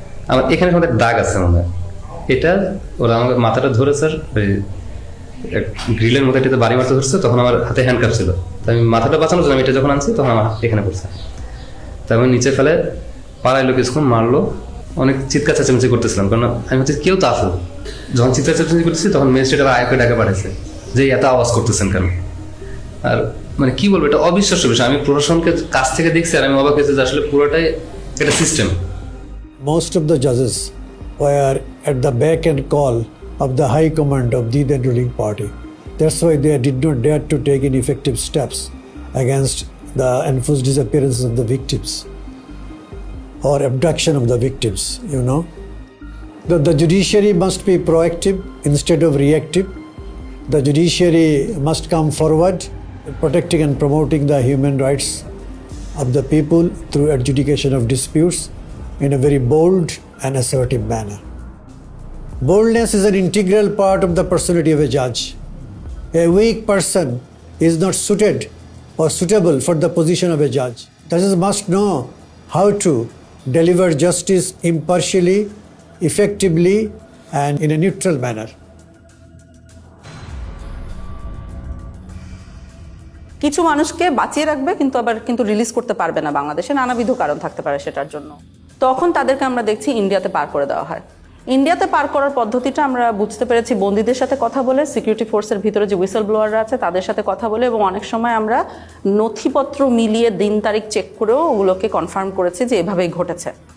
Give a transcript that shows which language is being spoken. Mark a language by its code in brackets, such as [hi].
[bn] আমার এখানে আমাদের দাগ আছে মনে হয়, এটা ওরা আমাকে মাথাটা ধরে স্যার ওই গ্রিলের মধ্যে এটাতে বাড়ি মারতে ধরছে, তখন আমার হাতে হ্যান্ডকাপ ছিল, তাই আমি মাথাটা বাঁচানোর জন্য আমি এটা যখন আনছি তখন আমার এখানে পড়ছে, তাই আমি নিচে ফেলে পাড়াইলো, কিছুক্ষণ মারলো, অনেক চিৎকার চেঁচামেচি করতেছিলাম, কারণ আমি হচ্ছে কেউ তো আসলো। যখন চিৎকার চেঁচামেচি করতেছি তখন ম্যাজিস্ট্রেট আবার আয়কে ডাকে পাঠাইছে যে এত আওয়াজ করতেছেন কেন। আর মানে কি বলবো, এটা অবিশ্বাস্য বিষয়। আমি প্রশাসনকে কাছ থেকে দেখছি আর আমি অবাক হয়েছি যে আসলে পুরোটাই এটা system. [en] Most of the judges were at the beck and call of the high command of the then ruling party. That's why they did not dare to take any effective steps against the enforced disappearances of the victims or abduction of the victims, The judiciary must be proactive instead of reactive. The judiciary must come forward, protecting and promoting the human rights of the people through adjudication of disputes in a very bold and assertive manner. Boldness is an integral part of the personality of a judge. A weak person is not suited or suitable for the position of a judge. Judges must know how to deliver justice impartially, effectively, and in a neutral manner. [bn] কিছু মানুষকে বাঁচিয়ে রাখবে কিন্তু আবার release করতে পারবে না, বাংলাদেশে নানাবিধ কারণ থাকতে পারে সেটার জন্য। তখন তাদেরকে আমরা দেখছি ইন্ডিয়াতে পার করে দেওয়া হয়। ইন্ডিয়াতে পার করার পদ্ধতিটা আমরা বুঝতে পেরেছি বন্দীদের সাথে কথা বলে, সিকিউরিটি ফোর্সের ভিতরে যে হুইসেল ব্লোয়াররা আছে তাদের সাথে কথা বলে, এবং অনেক সময় আমরা নথিপত্র মিলিয়ে দিন তারিখ চেক করেও ওগুলোকে কনফার্ম করেছি যে এভাবেই ঘটেছে।